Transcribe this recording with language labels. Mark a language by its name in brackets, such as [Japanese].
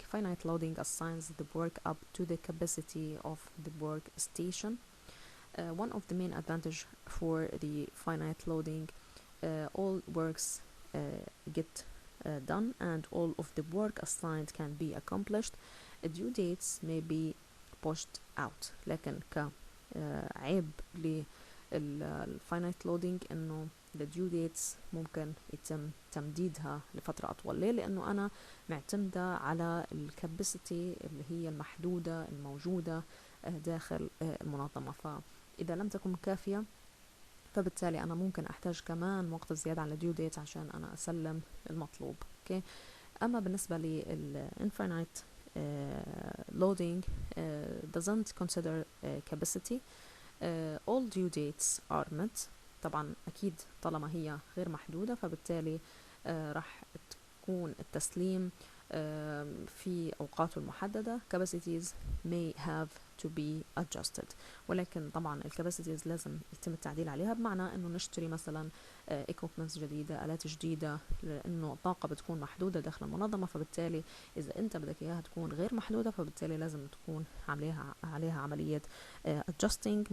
[English] Finite loading assigns the work up to the capacity of the workstation. One of the main advantage for the finite loading, all works get done and all of the work assigned can be accomplished. Due dates may be pushed out. [Arabic] لكن كعيب للfinite loading انه [English] the due dates [Arabic] ممكن يتم تمديدها لفترة أطول. ليه؟ لأنه أنا معتمدة على الكاباسيتي اللي هي المحدودة الموجودة داخل المنظمة، فإذا لم تكن كافية فبالتالي أنا ممكن أحتاج كمان وقت زيادة على due date عشان أنا أسلم المطلوب. [English] okay. [Arabic] أما بالنسبة [English] للinfinite loading doesn't consider capacity. All due dates are met. [Arabic] طبعا أكيد طالما هي غير محدودة فبالتالي راح تكون التسليم في أوقاته المحددة. [English] capacities may have to be adjusted. [Arabic] ولكن طبعا الكاباسيتيز لازم يتم التعديل عليها، بمعنى انه نشتري مثلا equipments جديدة، آلات جديدة، لانه الطاقة بتكون محدودة داخل المنظمة، فبالتالي اذا انت بدك اياها تكون غير محدودة فبالتالي لازم تكون عليها عملية adjusting.